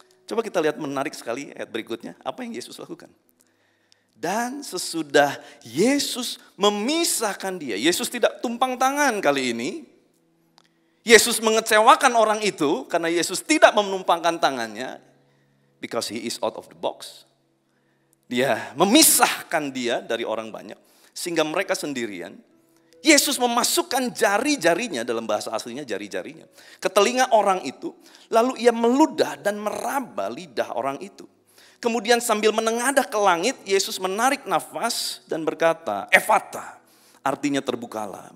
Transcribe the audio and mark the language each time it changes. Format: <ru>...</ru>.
<id>Coba kita lihat menarik sekali ayat berikutnya. Apa yang Yesus lakukan? Dan sesudah Yesus memisahkan dia. Yesus tidak tumpang tangan kali ini. Yesus mengecewakan orang itu karena Yesus tidak menumpangkan tangannya.</id> <en>Because he is out of the box.</en> <id>Dia memisahkan dia dari orang banyak. Sehingga mereka sendirian. Yesus memasukkan jari-jarinya, dalam bahasa aslinya jari-jarinya, ke telinga orang itu. Lalu ia meludah dan meraba lidah orang itu. Kemudian sambil menengadah ke langit, Yesus menarik nafas dan berkata, Ephata, artinya terbukalah.</id>